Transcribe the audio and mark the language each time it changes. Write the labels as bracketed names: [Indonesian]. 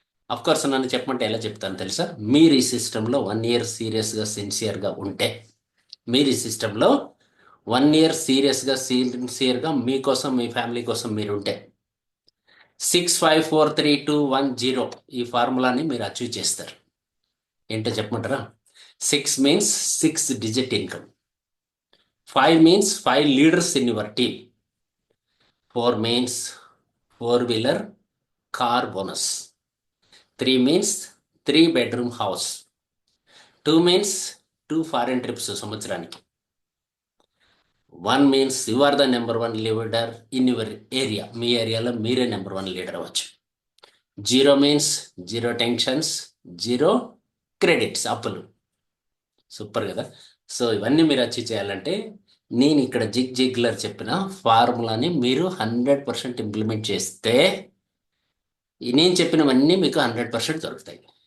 [Telugu] Course నన్ను చెప్పమంటే ఎలా చెప్తాను తెలుసా? మీరు ఈ సిస్టంలో 1 year సీరియస్గా సిన్సియర్గా ఉంటే, మీరు ఈ సిస్టంలో 1 year సీరియస్గా సిన్సియర్గా మీకోసం మీ ఫ్యామిలీ కోసం మీరు ఉంటే 6543210 ఈ ఫార్ములాని మీరు అచీవ్ చేస్తారు. ఏంటో చెప్పమంటారా? [English] 6 means 6-digit income, 5 means 5 leaders in your team, 4 means 4-wheeler car bonus, 3 means 3-bedroom house, 2 means 2 foreign trips [Telugu] సంవత్సరానికి, [English] 1 means you are the number 1 leader in your area. [Telugu] మీ ఏరియాలో మీరే నెంబర్ 1 లీడర్ అవ్వచ్చు. [English] 0 means [Telugu] 0 టెన్షన్స్, 0 క్రెడిట్స్, అప్పులు. Super కదా? So ఇవన్నీ మీరు achieve చేయాలంటే నేను ఇక్కడ జిగ్ జిగ్లర్ చెప్పిన ఫార్ములాని మీరు 100% ఇంప్లిమెంట్ చేస్తే నేను చెప్పినవన్నీ మీకు 100% దొరుకుతాయి.